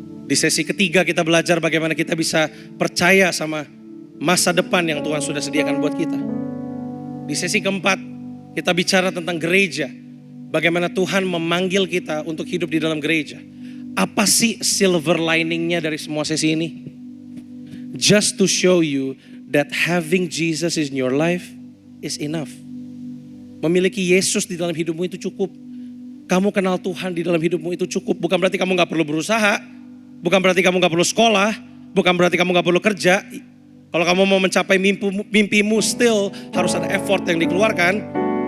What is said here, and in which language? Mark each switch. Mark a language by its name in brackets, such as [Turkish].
[Indonesian] Di sesi ketiga kita belajar bagaimana kita bisa percaya sama masa depan yang Tuhan sudah sediakan buat kita. Di sesi keempat kita bicara tentang gereja. Bagaimana Tuhan memanggil kita untuk hidup di dalam gereja. Apa sih silver liningnya dari semua sesi ini? [English] Just to show you that having Jesus in your life is enough. [Indonesian] Memiliki Yesus di dalam hidupmu itu cukup. Kamu kenal Tuhan di dalam hidupmu itu cukup. Bukan berarti kamu gak perlu berusaha. Bukan berarti kamu gak perlu sekolah. Bukan berarti kamu gak perlu kerja. Kalau kamu mau mencapai mimpimu still harus ada effort yang dikeluarkan.